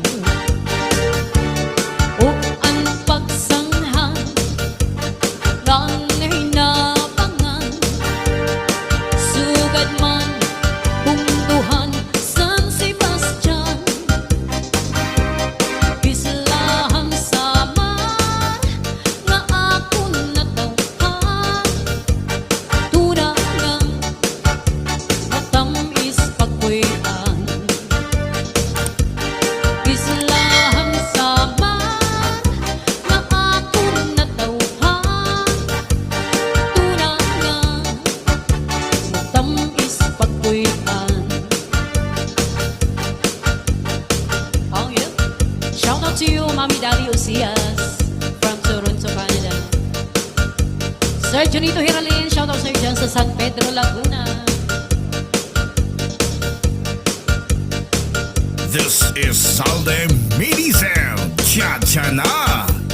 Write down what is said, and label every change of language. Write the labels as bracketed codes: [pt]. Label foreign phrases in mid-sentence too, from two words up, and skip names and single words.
[war] ug an Pagsanghan, ng Hinapangan, Sugad man, Punduhan, San Sebastian, Islahan Samar, nga akon natawhan, tunang matamis pagkuyan. Islahan Samar, nga akon natawhan, tunang matamis pagkuyan. [en] Oh, yeah. Shout out to you, Mami Daddy Osias from Toronto, Canada. [tl] Sir Junito Hiralin, [en] shout out [tl] sa'yo dyan sa San Pedro, Laguna. [en] This is Salde Medizel. [tl] Cha-cha na.